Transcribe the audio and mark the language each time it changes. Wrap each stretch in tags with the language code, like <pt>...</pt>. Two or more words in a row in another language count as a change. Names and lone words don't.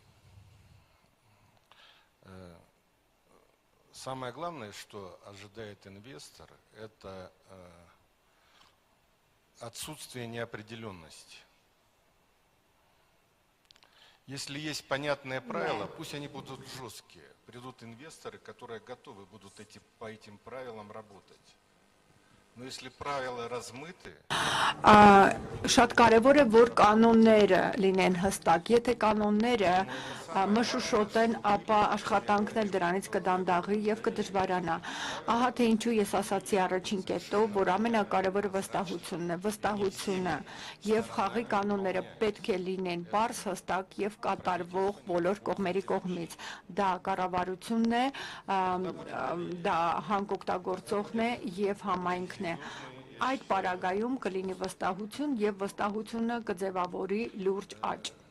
<ru>Самое главное, что ожидает инвестор, это отсутствие неопределенности. Если есть понятные правила, пусть они будут жесткие. Придут инвесторы, которые готовы будут по этим правилам работать. Но если правила размыты...</ru> <hy>Շատ կարևոր է, որ կանոնները լինեն հստակ։ Եթե կանոնները մշուշոտ են, ապա աշխատանքն էլ դրանից կդանդաղի եւ կդժվարանա։ Ահա թե ինչու ես ասացի առաջին կետով, որ ամենակարևորը վստահությունն է։ Վստահությունը եւ խաղի կանոնները պետք է լինեն բարձ, հստակ եւ կատարվող բոլոր կողմերի կողմից։ Դա կառավարությունն է, դա հանքօգտագործողն է եւ համայնքն է։ Այդ պարագայում կլինի վստահություն եւ վստահությունը կձևավորի լուրջ աճ։</hy>